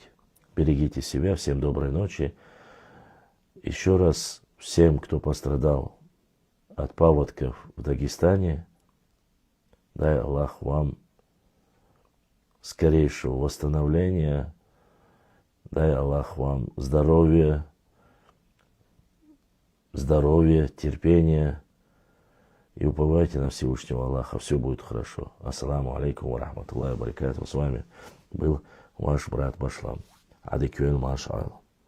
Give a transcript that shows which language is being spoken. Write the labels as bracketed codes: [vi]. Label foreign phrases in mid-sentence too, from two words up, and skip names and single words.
[ru] Берегите себя, всем доброй ночи. Еще раз всем, кто пострадал от паводков в Дагестане, дай Аллах вам скорейшего восстановления, дай Аллах вам здоровья, терпения и уповайте на Всевышнего Аллаха, все будет хорошо. [ar] السلام عليكم ورحمة الله وبركاته. [ru] С вами был ваш брат Башлам. Адикюэль машаллах.